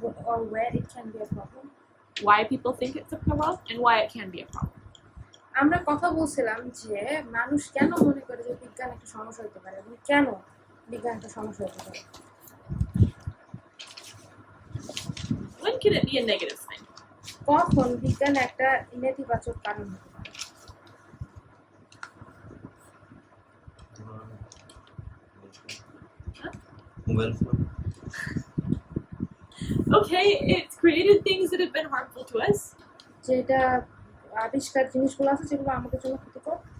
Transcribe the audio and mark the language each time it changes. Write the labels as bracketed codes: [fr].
[en] Or where it can be a problem. Why people think it's a problem and why it can be a problem. [bn] আমরা কথা বলছিলাম যে মানুষ কেন মনে করে যে বিজ্ঞান একটা সমস্যা হতে পারে এবং কেন বিজ্ঞান একটা সমস্যা হতে পারে। [en] When can it be a negative sign? [bn] কখন বিজ্ঞান একটা নেতিবাচক কারণ হতে পারে? [en] mobile phone Okay, it's created things that have been harmful to us, [bn] যেটা আবিষ্কার জিনিসগুলো আছে যেগুলো আমাদের জন্য ক্ষতিকর,